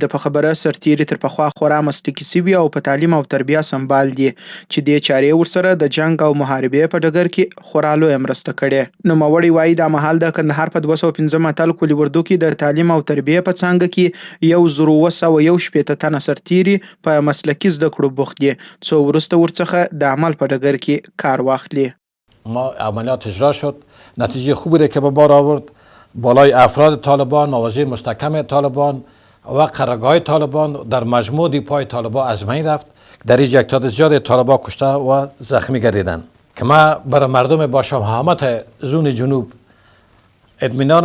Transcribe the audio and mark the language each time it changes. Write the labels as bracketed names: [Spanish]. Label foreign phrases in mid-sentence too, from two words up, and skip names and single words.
[Pashto] د په خبره سرتیري تر پخوا خورا مسلکي سوي او په تعلیم او تربیه سمبال دي چې دې چارې ورسره د جنګ او محاربې په ډګر کې خورا لویه مرسته کړې. نوموړی وایي دا مهال د کندهار په 215 اتل کلي اردو کې د تعلیم او تربیې په څانګه کې 1911 تنه سرتیري په مسلکي زده کړو بوخت دي څو وروسته ورڅخه د عمل په ډګر کې کار واخلي. [Persian] ما عملیات اجرا شد، نتیجه خوبی را که به بار آورد. بالای افراد طالبان، مواضع مستحکم طالبان و قرارگاه طالبان در مجموع دیپای طالبان از بین رفت. در این تعداد زیاد طالبان کشته و زخمی گردیدند که ما برای مردم با شمامت زون جنوب اطمینان